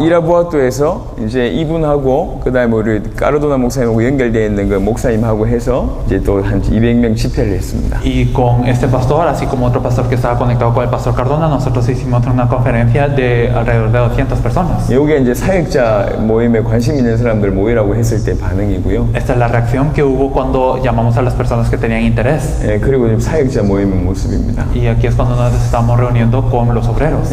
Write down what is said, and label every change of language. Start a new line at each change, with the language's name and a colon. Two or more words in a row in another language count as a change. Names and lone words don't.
Korean: 이라부아토에서 이제 이분하고 그다음에 우리 까르도나 목사님하고 연결되어 있는 그 목사님하고 해서 이제 또 한 200명 집회를 했습니다.
Spanish: Y con este pastor, así como otro pastor que estaba conectado con el pastor Cardona, nosotros hicimos una conferencia de alrededor de 200 personas.
Korean: 이게 이제 사역자 모임에 관심 있는 사람들 모이라고 했을 때 반응이고요.
Spanish: Esta es la reacción que hubo cuando llamamos a las personas que tenían interés.
Korean: 예, 그리고 지금 사역자 모임의 모습입니다.
Spanish: Y aquí es cuando nos estamos reuniendo con los obreros.